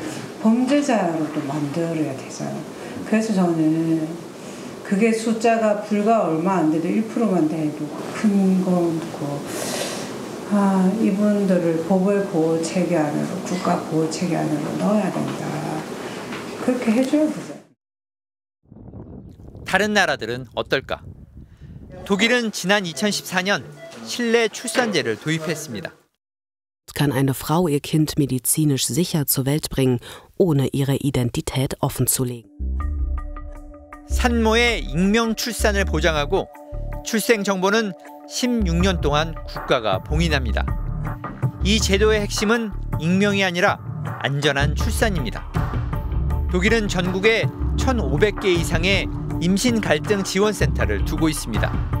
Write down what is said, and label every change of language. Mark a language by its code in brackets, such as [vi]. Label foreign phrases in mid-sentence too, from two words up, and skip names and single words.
[ko] 범죄자로 또 만들어야 되잖아요. 그래서 저는 그게 숫자가 불과 얼마 안 돼도 1%만 돼도 큰 거고, 이분들을 법의 보호 체계 안으로, 국가 보호 체계 안으로 넣어야 된다. 그렇게 해줘야 되죠. 다른 나라들은 어떨까? 독일은 지난 2014년 실내 출산제를 도입했습니다. [de] Kann eine Frau ihr Kind medizinisch sicher zur Welt bringen, ohne ihre Identität offenzulegen. [ko] 산모의 익명 출산을 보장하고 출생 정보는 16년 동안 국가가 봉인합니다. 이 제도의 핵심은 익명이 아니라 안전한 출산입니다. 독일은 전국에 1,500개 이상의 임신 갈등 지원센터를 두고 있습니다.